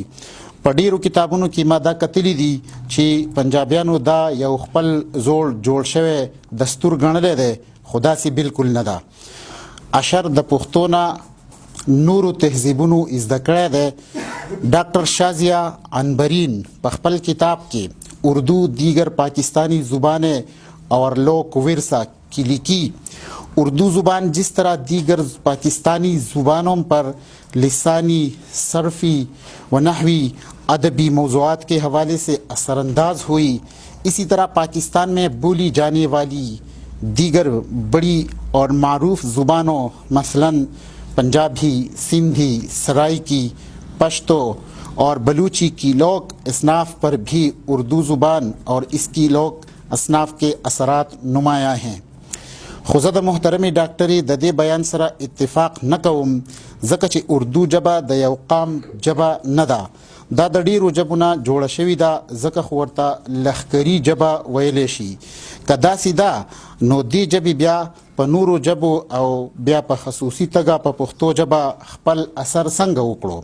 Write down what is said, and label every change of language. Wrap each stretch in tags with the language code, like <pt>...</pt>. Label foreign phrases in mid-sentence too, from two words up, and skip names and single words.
<ps>په ډیرو کتابونو کې ما دا کتلی دي چې پنجابیانو دا یو خپل زوړ جوړ شوی دستور ګڼلی دی خو داسې بالکل نه ده. اشر د پښتو نه نورو تهذیبونو زده کړی دی. ډاکټر شازیہ عنبرین په خپل کتاب کې اردو دیگر پاکستانی زبانیں اور لوک ورثہ کی لیکي اردو</ps> <ur>زبان جس طرح دیگر پاکستانی زبانوں پر لسانی، صرفی و نحوی ادبی موضوعات کے حوالے سے اثر انداز ہوئی، اسی طرح پاکستان میں بولی جانے والی دیگر بڑی اور معروف زبانوں مثلاً پنجابی، سندھی، سرائیکی، پشتو اور بلوچی کی لوک اصناف پر بھی اردو زبان اور اس کی لوک اصناف کے اثرات نمایاں ہیں.</ur> <ps>خو زه د محترمې ډاکټرې د دې بیان سره اتفاق نه کوم، ځکه چې اردو ژبه د یو قام ژبه نه ده. دا د ډیرو ژبو نه جوړه شوې ده، ځکه خو ورته لښکري ژبه ویلی شي. که داسې ده نو دې ژبې بیا په نورو ژبو او بیا په خصوصي توګه په پښتو ژبه خپل اثر څنګه وکړو؟</ps>